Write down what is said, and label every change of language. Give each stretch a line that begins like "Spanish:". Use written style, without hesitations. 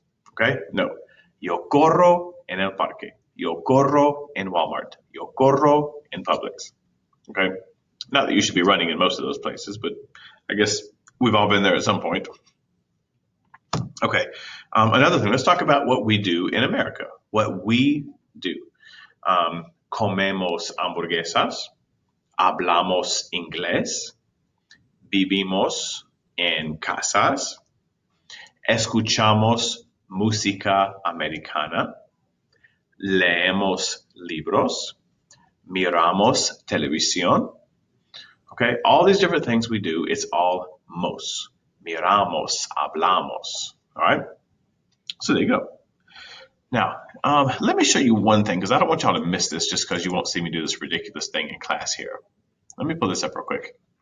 Spanish: Okay? No. Yo corro en el parque. Yo corro en Walmart. Yo corro en Publix. Okay?
English: Not that you should be running in most of those places, but I guess we've all been there at some point. Okay. Another thing, let's talk about what we do in America. What we do.
Spanish: Comemos hamburguesas, hablamos inglés, vivimos en casas, escuchamos música americana, leemos libros, miramos televisión.
English: Okay, all these different things we do, it's all mos.
Spanish: Miramos, hablamos.
English: All right, so there you go. Now, let me show you one thing because I don't want y'all to miss this just because you won't see me do this ridiculous thing in class here. Let me pull this up real quick.